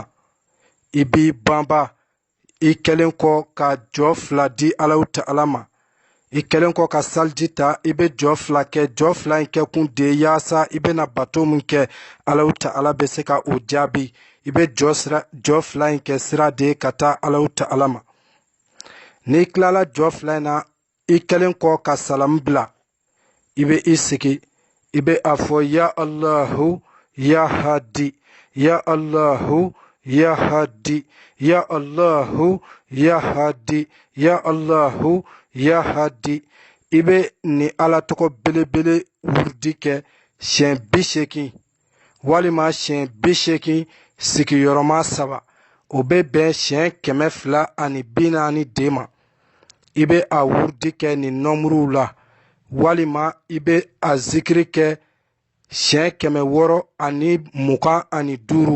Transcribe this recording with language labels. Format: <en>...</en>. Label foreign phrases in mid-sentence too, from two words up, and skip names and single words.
<bm>I b'i banba, i kɛlen kɔ ka jɔ 2 di Alahu Ta'ala ma, i kɛlen kɔ ka saliji ta, i bɛ jɔ 2 kɛ, jɔ 2 in kɛ kun de yaasa i bɛna bato min kɛ Alahu Ta'ala bɛ se ka o jaabi. I bɛ jɔ 2 in kɛ sira de ka taa Alahu Ta'ala ma. N'i tilala jɔ 2 in na, i kɛlen kɔ ka salamu bila, i bɛ i sigi, i bɛ a fɔ</bm> <ar>يا الله يا هادي, يا الله يا هادي, يا الله يا هادي, يا الله يا هادي.</ar> <bm>I bɛ ni Ala tɔgɔ belebele wurudi kɛ siɲɛ 80 walima siɲɛ 80 sigiyɔrɔma 3. O bɛ bɛn siɲɛ 240 de ma. I bɛ a wurudi kɛ nin nɔmuruw la, walima i bɛ a zikiri kɛ siɲɛ 625.</bm>